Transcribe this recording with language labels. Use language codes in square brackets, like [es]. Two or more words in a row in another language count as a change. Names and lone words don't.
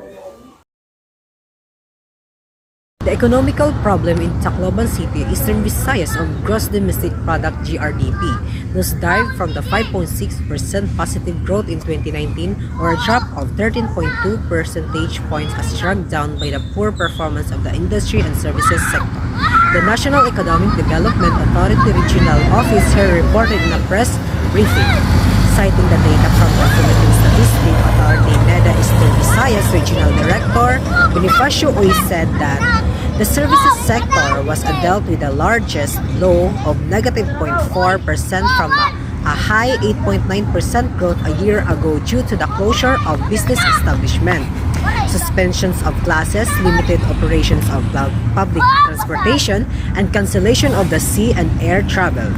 [en] The economical problem in Tacloban City, Eastern Visayas of gross domestic product GRDP, nosedived from the 5.6% positive growth in 2019 or a drop of 13.2 percentage points as dragged down by the poor performance of the industry and services sector. The National Economic Development Authority Regional Office here reported in a press briefing, citing the data from the Philippine Statistics Authority NEDA Eastern Visayas Regional Director Bonifacio Uy said that the services sector was dealt with the largest low of negative 0.4% from a high 8.9% growth a year ago due to the closure of business establishment, suspensions of classes, limited operations of public transportation, and cancellation of the sea and air travel.